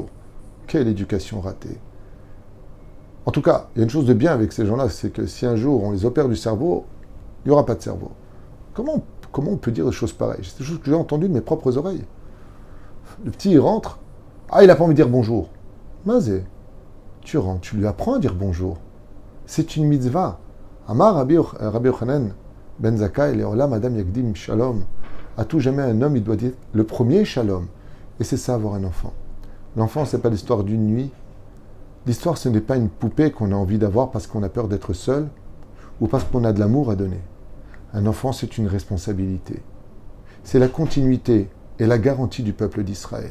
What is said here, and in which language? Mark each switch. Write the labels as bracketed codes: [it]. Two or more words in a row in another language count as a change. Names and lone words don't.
[fr] Quelle éducation ratée. En tout cas, il y a une chose de bien avec ces gens-là, c'est que si un jour on les opère du cerveau, il n'y aura pas de cerveau. Comment on peut dire des choses pareilles? C'est des choses que j'ai entendues de mes propres oreilles. Le petit, il rentre, ah, il n'a pas envie de dire bonjour. Mazé, tu rentres, tu lui apprends à dire bonjour. C'est une mitzvah. [he] אמר רבי יוחנן בן זכאי, לעולם אדם יקדים שלום. [fr] À tout jamais, un homme, il doit dire le premier Shalom. Et c'est ça, avoir un enfant. L'enfant, ce n'est pas l'histoire d'une nuit. L'histoire, ce n'est pas une poupée qu'on a envie d'avoir parce qu'on a peur d'être seul ou parce qu'on a de l'amour à donner. Un enfant, c'est une responsabilité. C'est la continuité et la garantie du peuple d'Israël.